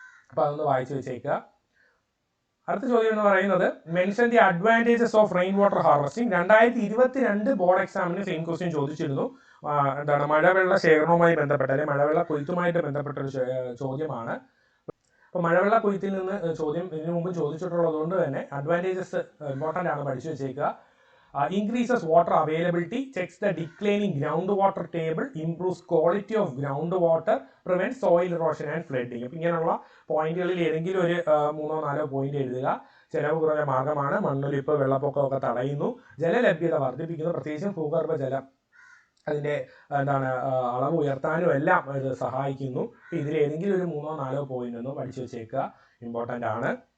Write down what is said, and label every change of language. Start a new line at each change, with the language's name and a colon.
Malayalam: അപ്പോൾ അതൊന്ന് വായിച്ചു വെച്ചേക്കുക. അടുത്ത ചോദ്യം എന്ന് പറയുന്നത്
English: Mention the advantages of rain water harvesting.
Malayalam: 2022 board എക്സാമിന് സെയിം ക്വസ്റ്റ്യൻ ചോദിച്ചിരുന്നു. എന്താണ് മഴവെള്ള ശേഖരണവുമായി ബന്ധപ്പെട്ട അല്ലെങ്കിൽ മഴവെള്ള കൊയ്ത്തുമായിട്ട് ബന്ധപ്പെട്ട ഒരു ചോദ്യമാണ്. അപ്പോൾ മഴവെള്ള കൊയ്ത്തിൽ നിന്ന് ചോദ്യം ഇതിനു മുമ്പ് ചോദിച്ചിട്ടുള്ളത് കൊണ്ട് തന്നെ അഡ്വാൻറ്റേജസ് ഇമ്പോർട്ടൻ്റ് ആണ്, പഠിച്ചു വെച്ചേക്കുക.
English: Increases water availability, checks the declining groundwater table, improves quality of groundwater, prevents soil erosion and flooding.
Malayalam: അപ്പോൾ ഇങ്ങനെയുള്ള പോയിന്റുകളിൽ ഏതെങ്കിലും ഒരു 3-4 പോയിന്റ് എഴുതുക. ചെലവ് കുറഞ്ഞ മാർഗമാണ്, മണ്ണൊലിപ്പ്, വെള്ളപ്പൊക്കമൊക്കെ തടയുന്നു, ജലലഭ്യത വർദ്ധിപ്പിക്കുന്നു, പ്രത്യേകിച്ചും ഭൂഗർഭ ജലം അതിൻ്റെ അളവ് ഉയർത്താനും എല്ലാം ഇത് സഹായിക്കുന്നു. ഇതിൽ ഏതെങ്കിലും ഒരു 3-4 പോയിന്റ് ഒന്ന് പഠിച്ചു വെച്ചേക്കുക, ഇമ്പോർട്ടൻ്റ് ആണ്.